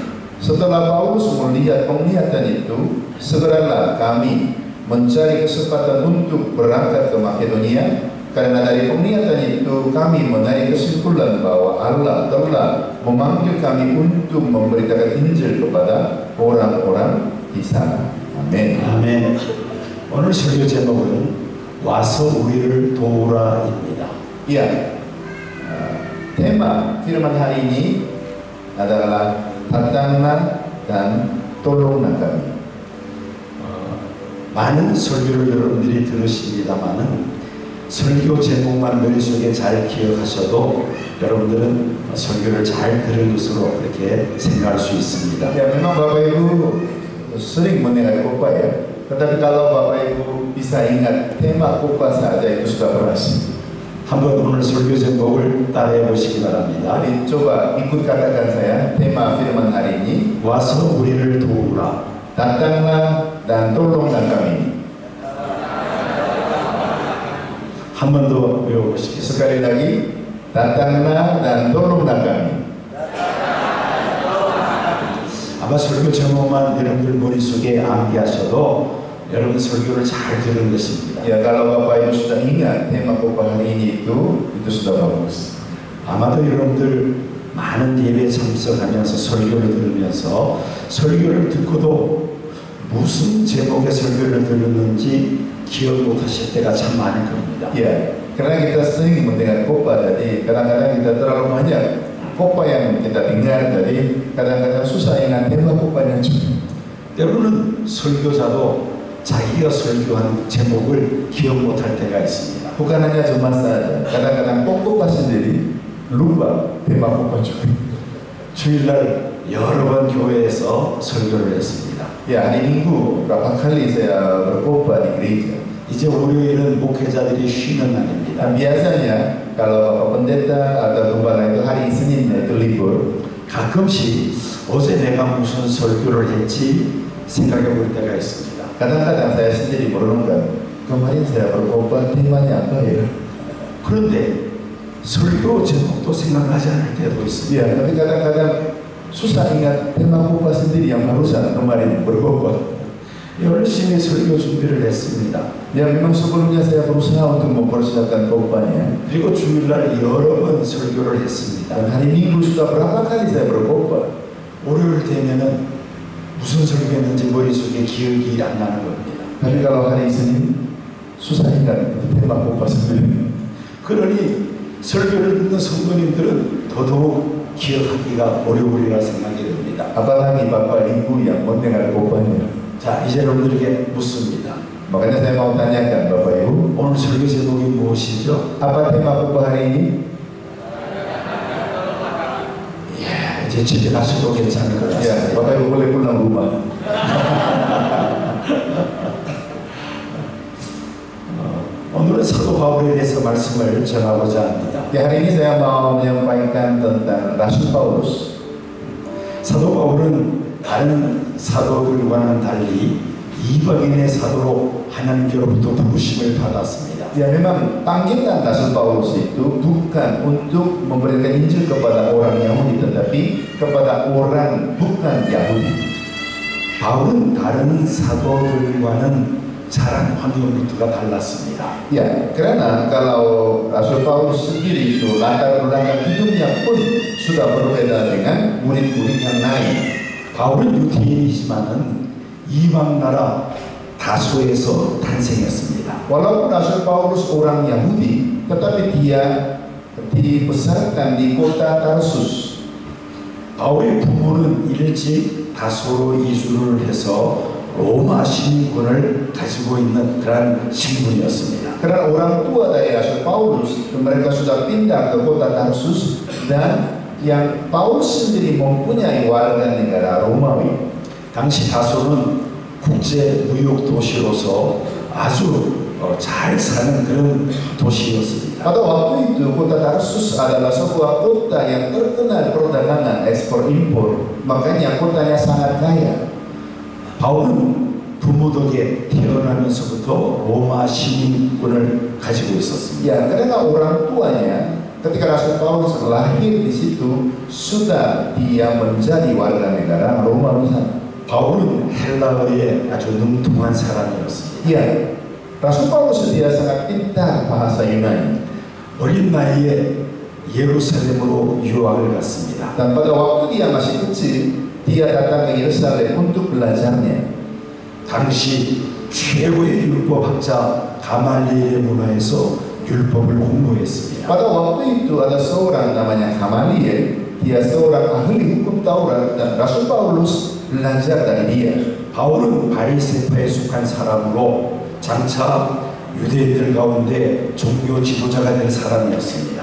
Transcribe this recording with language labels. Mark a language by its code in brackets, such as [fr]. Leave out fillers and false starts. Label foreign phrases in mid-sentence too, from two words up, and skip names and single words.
[id] Setelah Paulus melihat penglihatan itu, segeralah kami mencari kesempatan untuk berangkat ke Makedonia, karena dari penglihatan itu kami menarik kesimpulan bahwa Allah telah memanggil kami untuk memberitakan Injil kepada orang-orang di sana. Amin. [ko] 아멘. 오늘 설교 제목은 와서 우리를 도우라입니다. [id] Ya, tema firman hari ini adalah datanglah dan tolonglah kami. [ko] 많은 설교를 여러분들이 들으십니다만은 설교 제목만 머릿속에 잘 기억하셔도 여러분들은 설교를 잘 들은 것으로 그렇게 생각할 수 있습니다. [id] Ya, memang Bapak Ibu sering mendengar khotbah ya. Tetapi kalau Bapak Ibu bisa ingat tema khotbah saja itu sudah berhasil. [ko] 한번 오늘 설교 제목을 따라해 보시기 바랍니다. [id] Jadi coba ikut katakan saya tema firman hari ini. [ko] 와서 우리를 도우라. [id] Datanglah dan tolonglah kami. [ko] 한 번 더 외워보시겠습니다. [id] Sekali lagi, datanglah dan tolonglah kami. [ko] 아마 설교 제목만 여러분들 머릿속에 암기하셔도 여러분 설교를 잘 들은 것입니다. [id] Ya, kalau Bapak Ibu sudah ingat tema khotbah hari ini itu sudah bagus. [ko] 아마도 여러분들 많은 예배에 참석하면서 설교를 들으면서 설교를 듣고도 무슨 제목의 설교를 들었는지 기억 못하실 때가 참 많을 겁니다. [id] Ya, karena kita sering mendengar khotbah, jadi kadang-kadang kita terlalu banyak khotbah yang kita dengar, jadi kadang-kadang susah ingat tema khotbahnya juga. [ko] 때로는 설교자도 자기가 설교한 제목을 기억 못할 때가 있습니다. [id] Bukan hanya cuma saja, kadang-kadang khotbah sendiri lupa tema khotbah juga. [ko] 주일날 여러 번 교회에서 설교를 했습니다. [id] Ya, hari Minggu berapa kali saya berkhotbah di gereja. [ko] 이제 월요일은 목회자들이 쉬는 날입니다. [id] Dan biasanya kalau Bapak Pendeta atau Gembala itu hari Seninnya itu libur. [ko] 가끔씩 어제 내가 무슨 설교를 했지 생각해 볼 때가 있습니다. [id] Kadang-kadang saya sendiri merenungkan, kemarin saya berkhotbah temanya apa ya? [ko] 그런데 설교 제목도 생각나지 않을 때도 있습니다. [id] Ya, tapi kadang-kadang susah ingat tema khotbah sendiri yang barusan kemarin berkhotbah. [ko] 열심히 설교 준비를 했습니다. [id] Ya, memang sebelumnya saya berusaha untuk mempersiapkan khotbahnya. [ko] 그리고 주일날 여러 번 설교를 했습니다. [id] Dan hari Minggu sudah berapa kali saya berkhotbah. [ko] 월요일 되면은 무슨 설교했는지 머릿속에 기억이 안 나는 겁니다. [id] Tapi kalau hari Senin susah ingat tema khotbah sendiri. [ko] 그러니 설교를 듣는 성도님들은 더더욱 기억하기가 어려우리라 생각이 듭니다. [id] Apalagi Bapak Ibu yang mendengar khotbahnya. [ko] 자, 이제 여러분들에게 묻습니다. [id] Makanya saya mau tanyakan Bapak Ibu, [ko] 오늘 설교 제목이 무엇이죠? [id] apa tema khotbah hari ini? [ko] 예, 이제 집에 가셔도 괜찮을 것 [id] Ya, [ko] 같습니다. [id] Bapak Ibu boleh pulang rumah. [ko] 오늘은 사도 바울에 대해서 말씀을 전하고자 합니다. [id] Ya, hari ini saya mau menyampaikan tentang Rasul Paulus. [ko] 사도 바울은 다른 사도들과는 달리 이방인의 사도로 하나님께로부터 부르심을 받았습니다. [id] Ya, memang panggilan Rasul Paulus itu bukan untuk memberikan Injil kepada orang Yahudi, tetapi kepada orang bukan Yahudi. [ko] 바울은 다른 사도들과는 자란 환경부터가 달랐습니다. [id] Ya, karena kalau Rasul Paulus sendiri itu latar belakang hidupnya pun sudah berbeda dengan murid-murid yang lain. [ko] 바울은 유대인이지만은 이방 나라 다소에서 탄생했습니다. [id] Walaupun Rasul Paulus orang Yahudi, tetapi dia dibesarkan di kota Tarsus. [ko] 바울의 부모는 일찍 다소로 이주를 해서 로마 시민권을 가지고 있는 그런 신분이었습니다. [id] Karena orang tua dari Rasul Paulus, mereka sudah pindah ke kota Tarsus dan yang Paulus sendiri mempunyai warga negara Romawi. [ko] 당시 다소는 국제 무역 도시로서 아주 잘 사는 그런 도시였습니다. [id] Pada waktu itu kota Tarsus adalah sebuah kota yang terkenal perdagangan ekspor impor, makanya kotanya sangat kaya. [ko] 바울은 부모 덕에 태어나면서부터 로마 시민권을 가지고 있었습니다. [id] Ya, karena orang tuanya ketika Rasul Paulus lahir di situ sudah dia menjadi warga negara Romawi sana. [ko] 바울은 헬라어에 아주 능통한 사람이었습니다. [id] Ya, Rasul Paulus dia sangat pintar bahasa Yunani. [ko] 어린 나이에 예루살렘으로 유학을 갔습니다. [id] Dan pada waktu dia masih kecil, dia datang ke Yerusalem untuk belajarnya. [ko] 당시 최고의 율법학자 가말리엘의 문화에서 율법을 공부했습니다. [id] Pada waktu itu ada seorang namanya Gamaliel, dia seorang ahli hukum Taurat dan Rasul Paulus belajar dari dia. [ko] 바울은 바리새파에 속한 사람으로 장차 유대인들 가운데 종교 지도자가 된 사람이었습니다.